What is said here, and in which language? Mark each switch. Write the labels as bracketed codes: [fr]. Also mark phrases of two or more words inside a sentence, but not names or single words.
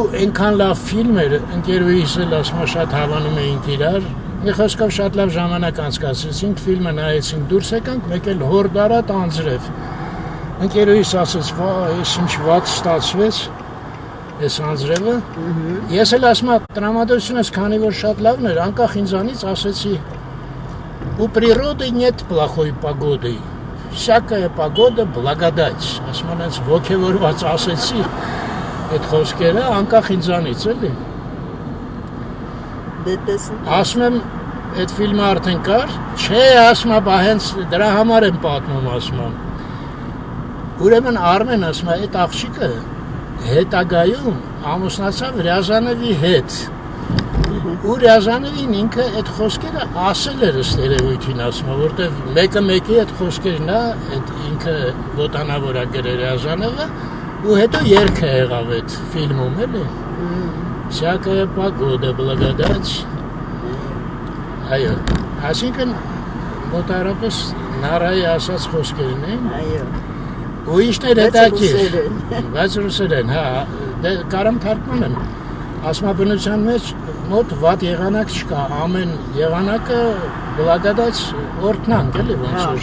[hy] այնքան լավ ֆիլմ էր, ընկերուհիս էլ ասում շատ հավանում էինք իրար։ Մի խոսքով շատ լավ ժամանակ անցկացրեցինք, ֆիլմը նայեցինք, դուրս եկանք, մեկ էլ հոր դարատ անձրև։ Ընկերուհիս ասեց, «Վա, ես ինչ վատ ստացվեց»։ Ես անձրևը։ Ես էլ ասում եմ, տրամադրությունս քանի որ շատ լավն էր, անկախ ինձանից ասեցի, [ru] «У природы нет плохой погоды. Всякая погода благодать»։ [hy] Ասում եմ, այնց ոգևորված ասեցի այդ խոսքերը, անկախ ինձանից էլի։ Ասում եմ, այդ ֆիլմը արդեն կար, չէ, ասում եմ, հենց դրա համար եմ պատմում, ասում եմ։ Ուրեմն Արմեն ասում է, այդ աղջիկը հետագայում ամուսնացավ Ռյազանովի հետ։ Ու Ռյազանովին ինքը այդ խոսքերը ասել էր ըստ երևույթին, ասում է, որտեվ մեկը մեկի այդ խոսքերն է, այդ ինքը ոտանավոր է գրել Ռյազանովը, ու հետո երգը եղավ այդ ֆիլմում, էլի։ [ru] Всякая погода благодать։ [hy] Այո, այսինքն մոտարապես Նարայի ասած խոսքերն են։ Այո։ Ու իշներ հետաքրքիր, բայց ռուսերեն, հա, դե կարամ թարգմանեմ։ Ասում եմ բնության մեջ մոտ վատ եղանակ չկա, ամեն եղանակը благодать օրհնանք էլի ոնց որ։